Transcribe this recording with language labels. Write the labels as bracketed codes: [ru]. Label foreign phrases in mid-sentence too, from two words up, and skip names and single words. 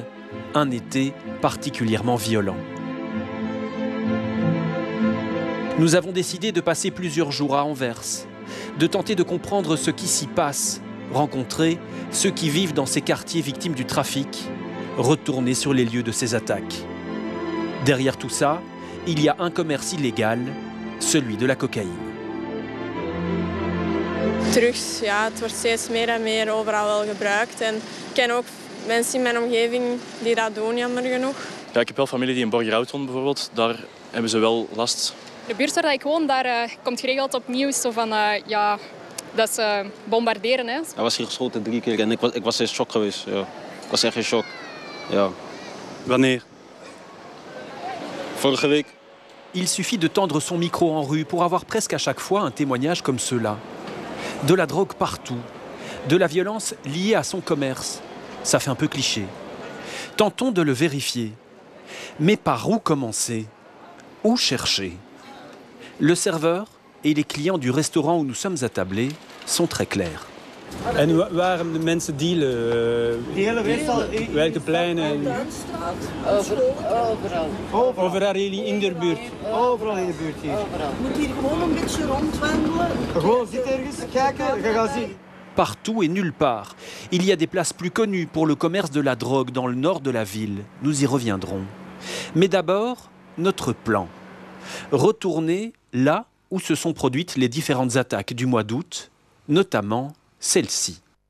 [fr] Un été particulièrement violent. Nous avons décidé de passer plusieurs jours à Anvers, de tenter de comprendre ce qui s'y passe, rencontrer ceux qui vivent dans ces quartiers victimes du trafic, retourner sur les lieux de ces attaques. Derrière tout ça, il y a un commerce illégal, celui de la cocaïne. [nl] Drugs, ja, het wordt steeds meer en meer overal wel gebruikt. En ik ken ook mensen in mijn omgeving die dat doen, jammer genoeg. Ja, ik heb wel familie die in Borgerhout woont bijvoorbeeld. Daar hebben ze wel last. De buurt waar ik woon, daar komt geregeld op nieuws zo van, ja, dat ze bombarderen. Hè. Hij was hier geschoten 3 keer en ik was in shock geweest. Ja. Ik was echt in shock. Ja. Wanneer? Vorige week. [fr] Il suffit de tendre son micro en rue pour avoir presque à chaque fois un témoignage comme ceux-là. De la drogue partout, de la violence liée à son commerce. Ça fait un peu cliché. Tentons de le vérifier. Mais par où commencer? Où chercher? Le serveur et les clients du restaurant où nous sommes attablés sont très clairs. [nl] En waar de mensen dealen? Welke pleinen? Overal in de buurt. Overal in de buurt hier. Moet hier gewoon een beetje rondwandelen. Gewoon zit ergens, kijken, ga gaan zien. [fr] Partout et nulle part. Il y a des places plus connues pour le commerce de la drogue dans le nord de la ville. Nous y reviendrons. Mais d'abord, notre plan. Retourner là où se sont produites les différentes attaques du mois d'août, notamment celle-ci.